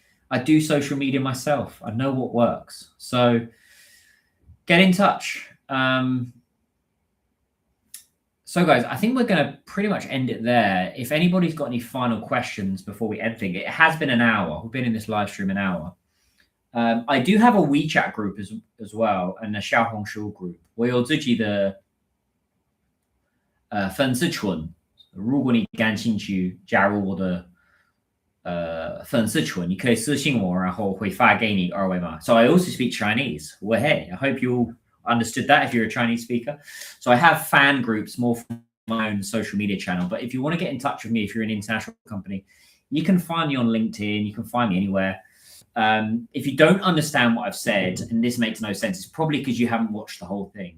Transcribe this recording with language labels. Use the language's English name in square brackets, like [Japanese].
[English] I do social media myself. I know what works. So get in touch. So guys, I think we're going to pretty much end it there. If anybody's got any final questions before we end things, it has been an hour. We've been in this live stream an hour. I do have a WeChat group as well, and a 小红书 group. [Chinese] 我有自己的粉丝群，如果你感兴趣加入我的粉丝群，你可以私信我，然后会发给你二维码. [English] So I also speak Chinese. Well, hey, I hope you understood that if you're a Chinese speaker. So I have fan groups more for my own social media channel. But if you want to get in touch with me, if you're an international company, you can find me on LinkedIn. You can find me anywhere. If you don't understand what I've said and this makes no sense, it's probably because you haven't watched the whole thing.